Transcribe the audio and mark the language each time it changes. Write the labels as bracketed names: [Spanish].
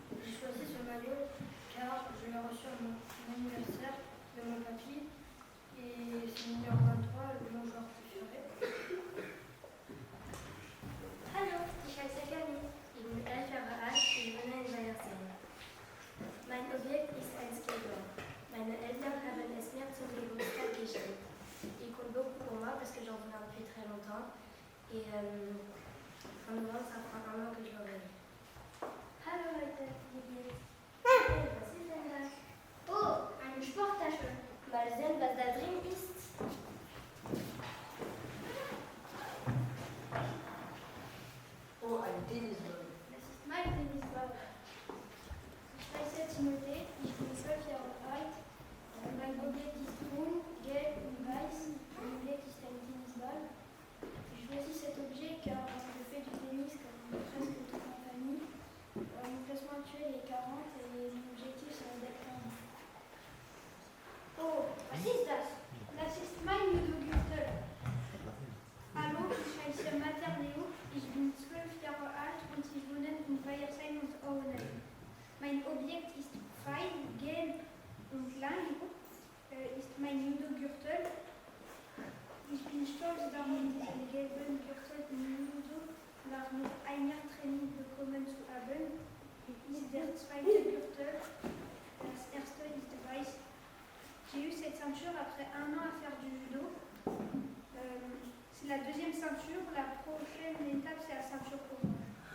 [French] J'ai choisi ce maillot car je l'ai reçu à mon anniversaire de mon papy et c'est le numéro 23, mon joueur préféré. [German] Hallo, ich heiße Camille, ich bin 11 Jahre alt und ich wohne in Weiersheim. Mein Objekt ist ein Skateboard. Meine Eltern haben es mir zum Geburtstag geschenkt. [French] Il compte beaucoup pour moi parce que j'en voulais depuis très longtemps et en novembre ça fera un an que je l'aurai. [German] Hallo Leute, wie geht's? Hey, was ist denn das? Oh, eine Sporttasche. Mal sehen, was da drin ist. Oh, ein Tennisball. Das ist mein Tennisball. Ich heiße Timothée, ich bin 12 Jahre alt. Mein Objekt ist grün, gelb und weiß. Mein Objekt ist ein Tennisball. [French] J'ai choisi cet objet car je fais du tennis comme presque toute ma famille. Mon classement actuel est 40 et mon objectif c'est d'être 40. [German] Oh, was ist das? Das ist mein Judo-Gürtel. Hallo, ich heiße Mater Leo, ich bin 12 Jahre alt und ich wohne in Weiersheim und Auenheim. Mein Objekt ist fein, gelb und lang, ist mein Judo-Gürtel. Ich bin stolz darauf, diesen gelben Gürtel im Judo nach nur ein Jahr Training bekommen zu haben. Ist der zweite Gürtel. Das erste ist weiß. [French] J'ai eu cette ceinture après un an à faire du judo. C'est la deuxième ceinture. La prochaine étape, c'est la ceinture orange.